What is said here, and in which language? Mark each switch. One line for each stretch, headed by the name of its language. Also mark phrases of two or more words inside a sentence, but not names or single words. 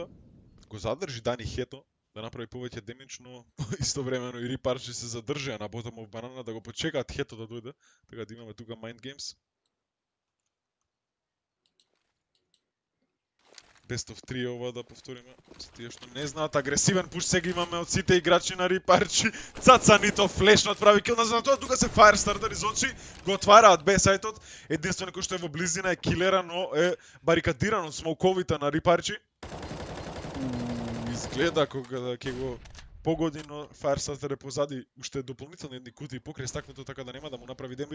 Macedonian: Го задржи Дани Хето да направи повеќе демидж, но истовремено и Рипарчи се задржаа на ботом од Банана да го почекаат Хето да дојде, така да имаме тука
English: Mind Games. Best of 3
Macedonian: ова да повториме. За тие што не знаат, агресивен пуш сега имаме од сите играчи на Рипарчи. Цацанито флешно отправи кил на тоа, тука се Firestarter изочи, го отвараат Б-сајтот. Единствено кој што е во близина е килера, но е барикадиран од смоуковите на Рипарчи. Изгледа кога да ќе го погоди, но Firestarter е позади, уште дополнително едни кутии покрај стакнато, така да нема да му направи демидж.